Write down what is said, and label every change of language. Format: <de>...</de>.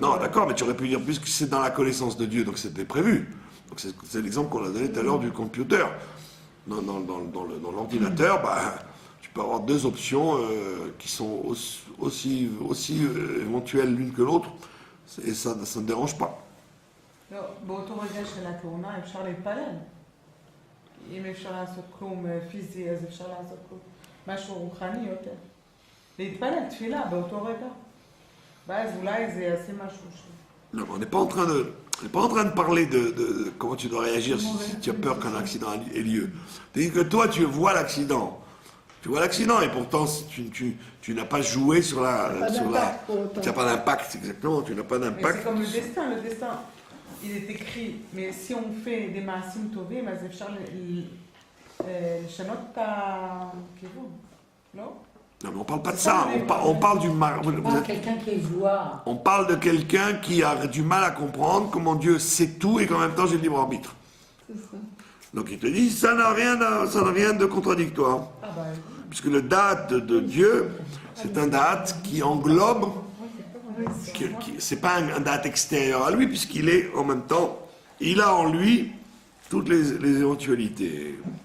<fr>Non, d'accord, mais tu aurais pu dire puisque c'est dans la connaissance de Dieu, donc c'était prévu. Donc c'est l'exemple qu'on a donné tout à l'heure du computer. Dans l'ordinateur, tu peux avoir deux options qui sont aussi éventuelles l'une que l'autre, et ça ne dérange pas.</fr> <he>לא, באותו רגע של התאונה אפשר להתפלל. אם אפשר לעשות כלום פיזי, אז אפשר לעשות כלום. משהו רוחני יותר. להתפלל, תפילה, באותו רגע. ואז אולי זה יעשה משהו ש...</he> <fr>Non, on n'est pas en train de parler de comment tu dois réagir si tu as peur qu'un accident ait lieu. C'est-à-dire que toi, tu vois l'accident. Tu vois l'accident et pourtant tu n'as pas joué sur la... Tu n'as pas d'impact, exactement. Tu n'as pas Mais c'est d'impact. comme le destin. Le destin, il est écrit. Mais si on fait des</fr> <he>מעשים טובים, אז אפשר לשנות את הכיוון. לא?</he> <fr>Non, mais on parle pas de ça. On parle du mal. Quelqu'un qui voit. On parle de quelqu'un qui a du mal à comprendre comment Dieu sait tout et qu'en même temps j'ai le libre arbitre. Donc il te dit, ça n'a rien de contradictoire. Ah bah, Puisque le date de Dieu, c'est un date qui englobe, c'est pas un date extérieur à lui, puisqu'il est en même temps, il a en lui toutes les éventualités.</fr>